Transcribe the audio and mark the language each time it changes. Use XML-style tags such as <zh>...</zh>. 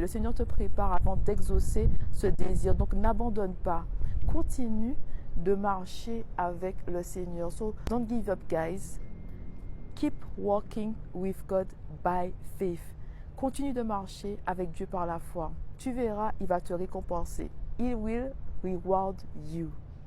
<fr>Le Seigneur te prépare avant d'exaucer ce désir. Donc, n'abandonne pas. Continue de marcher avec le Seigneur.</fr> <en>So, don't give up, guys. Keep walking with God by faith.</en> <fr>Continue de marcher avec Dieu par la foi. Tu verras, il va te récompenser.</fr> <en>He will reward you.</en>